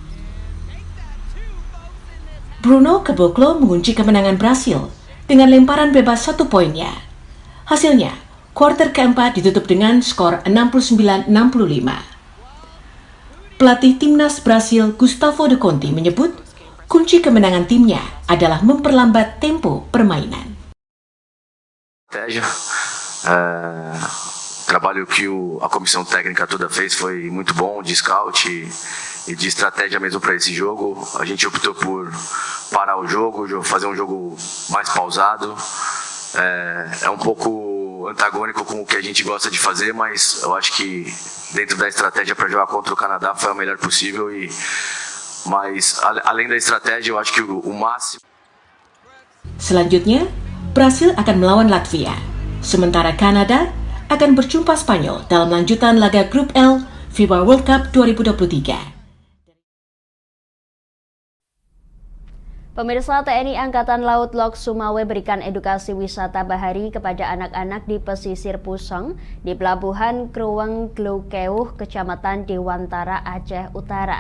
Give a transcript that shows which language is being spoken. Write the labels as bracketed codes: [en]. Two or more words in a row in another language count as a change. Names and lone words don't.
[id] Bruno Caboclo mengunci kemenangan Brasil dengan lemparan bebas 1 poinnya. Hasilnya, kuarter keempat ditutup dengan skor 69-65. Pelatih timnas Brasil Gustavo de Conte menyebut kunci kemenangan timnya adalah memperlambat tempo permainan. [pt] Trabalho que a comissão técnica toda fez foi muito bom, de scout e de estratégia mesmo para esse jogo. A gente optou por parar o jogo, fazer um jogo mais pausado. É um pouco antagônico com o que a gente gosta de fazer, mas eu acho que dentro da estratégia para jogar contra o Canadá foi a melhor possível. Mas além da estratégia, eu acho que o máximo. [id] Selanjutnya, Brasil akan melawan Latvia, sementara Kanada akan berjumpa Spanyol dalam lanjutan laga Grup L FIBA World Cup 2023. Pemirsa, TNI Angkatan Laut Lok Sumawe berikan edukasi wisata bahari kepada anak-anak di pesisir Pusong di Pelabuhan Krueng Glukeuh, Kecamatan Dewantara, Aceh Utara.